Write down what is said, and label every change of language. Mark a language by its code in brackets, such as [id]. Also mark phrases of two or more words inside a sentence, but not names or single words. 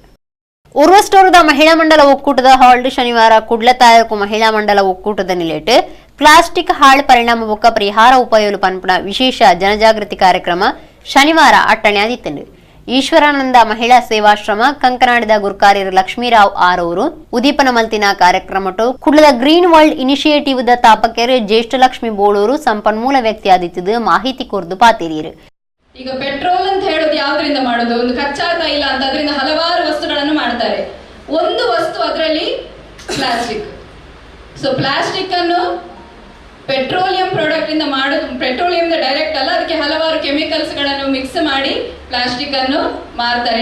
[tcy] ಉರ್ವ ಸ್ಟೋರ್ದ ಮಹಿಳಾ ಮಂಡಲ ಒಕ್ಕೂಟದ ಹಾಲ್ಡ್ ಶನಿವಾರ ಕುಡ್ಲ ತಾಲೂಕು ಮಹಿಳಾ ಮಂಡಲ ಒಕ್ಕೂಟದ ನಿಲೆಟ್ಟು ಪ್ಲಾಸ್ಟಿಕ್ ಹಾಳ್ ಪರಿಣಾಮ ಬೊಕ್ಕ ಪರಿಹಾರ ಉಪಾಯಲು ಪನ್ಪುನ ವಿಶೇಷ ಜನಜಾಗೃತಿ ಕಾರ್ಯಕ್ರಮ ಶನಿವಾರ ಅಟ್ಟಣೆ ಆದಿತ್ತಂಡು. ಈಶ್ವರಾನಂದ ಮಹಿಳಾ ಸೇವಾಶ್ರಮ ಕಂಕನಾಡಿದ ಗುರುಕಾರ್ಯರು ಲಕ್ಷ್ಮೀರಾವ್ ಆರೂರು ಉದೀಪನ ಮಲ್ತಿನ ಕಾರ್ಯಕ್ರಮಟು ಕುಡ್ಲದ ಗ್ರೀನ್ ವರ್ಲ್ಡ್ ಇನಿಷಿಯೇಟಿವ್ ದ ತಾಪಕೆರೆ ಜ್ಯೇಷ್ಠ ಲಕ್ಷ್ಮಿ ಬೋಳೂರು ಸಂಪನ್ಮೂಲ ವ್ಯಕ್ತಿ ಆದಿತ್ಯದು ಮಾಹಿತಿ ಕೊರ್ದು ಪಾತಿರಿಯರು. [kn] ಈಗ ಪೆಟ್ರೋಲ್ ಅಂತ ಹೇಳೋದು ಯಾವ್ದ್ರಿಂದ ಮಾಡೋದು? ಒಂದು ಕಚ್ಚಾ ತೈಲ ಅಂತ ಅದರಿಂದ ಹಲವಾರು ವಸ್ತುಗಳನ್ನು ಮಾಡ್ತಾರೆ. ಒಂದು ವಸ್ತು ಅದರಲ್ಲಿ ಪ್ಲಾಸ್ಟಿಕ್. ಸೊ ಪ್ಲಾಸ್ಟಿಕ್ ಅನ್ನು [en] petroleum product [kn] ಇಂದ ಮಾಡೋದು, [en] petroleum direct [kn] ಅಲ್ಲ, ಅದಕ್ಕೆ ಹಲವಾರು ಕೆಮಿಕಲ್ಸ್ ಗಳನ್ನು ಮಿಕ್ಸ್ ಮಾಡಿ ಪ್ಲಾಸ್ಟಿಕ್ ಅನ್ನು ಮಾರ್ತಾರೆ.